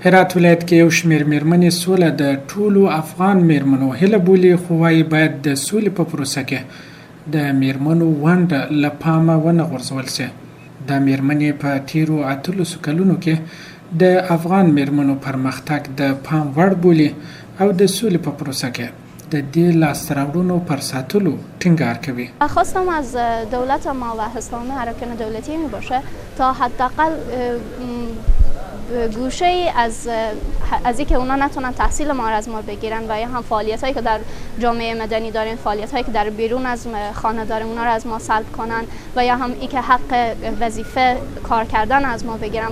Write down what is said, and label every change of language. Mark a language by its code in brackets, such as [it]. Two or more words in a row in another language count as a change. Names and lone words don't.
[ps] هرات ولایت کې یو شمېر میرمنې سوله د ټولو افغان میرمنو هیله بولي، خو وايي باید د سولې په پروسه کې د میرمنو ونډه له پامه ونه غورځول سي. دا میرمنې په تیرو 18 کلونو کې د افغان میرمنو پرمختګ د پام وړ بولي او د سولې په پروسه کې د دې لاسته راوړنو پر ساتلو ټینګار کوي. [fa] خواستم از دولت ما و حسام اراکین دولتی می باشه تا حداقل گوشه از اینکه اونا نتونن تحصیل ما را از ما بگیرن و یا هم فعالیت هایی که در جامعه مدنی داریم، فعالیت هایی که در بیرون از خانه داریم اونا را از ما سلب کنن و یا هم اینکه حق وظیفه کار کردن از ما بگیرن.